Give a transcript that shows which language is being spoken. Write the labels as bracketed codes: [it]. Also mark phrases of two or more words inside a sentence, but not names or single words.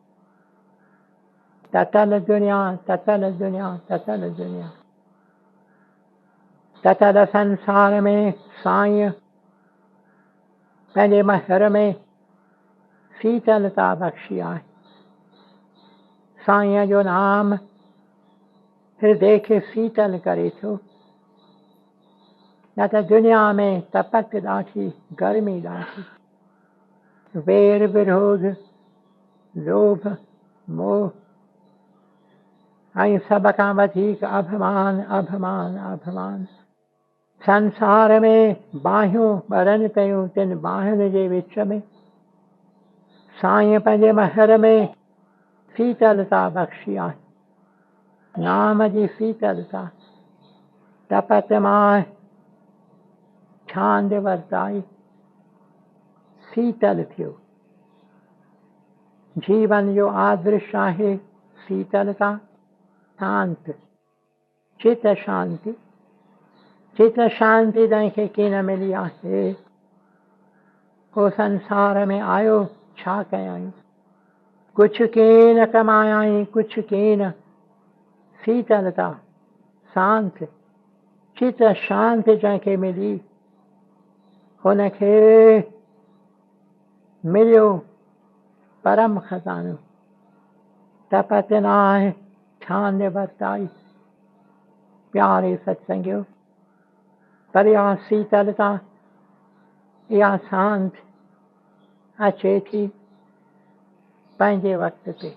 [sd] ततल दुनिया, ततल दुनिया, ततल दुनिया। ततल संसार में साईं पंहिंजे महल में शीतलता बख्शी आहे। साईं जो नाम हृदय खे शीतल करे थो। न त दुनिया में तपत ॾाढी, गर्मी ॾाढी, वेर विरोध, लोभ मोह ऐं सभ खां वधीक अभिमान, अभिमान, अभिमान। संसार में बाहियूं ॿरनि पियूं, तिन बाहियुनि जे विच में साईं पंहिंजे महल में शीतलता बख्शी आहे। नाम जी शीतलता। तपत मां छांद वरताई, शीतल थियो। जीवन जो आदर्श आहे शीतलता, शांत, चित शांति। चित शांति तंहिंखे कीन मिली आहे। को संसार में आयो छा कयाई, कुछ कीन कमायाई, कुछ कीन। शीतलता, शांत, चित शांति जंहिंखे मिली हुनखे मिलियो परम खज़ानो। तपत न आहे, छांद वरताई। प्यारे सत्संगियो, पर इहा शीतलता, इहा शांत अचे थी पंहिंजे वक़्त ते।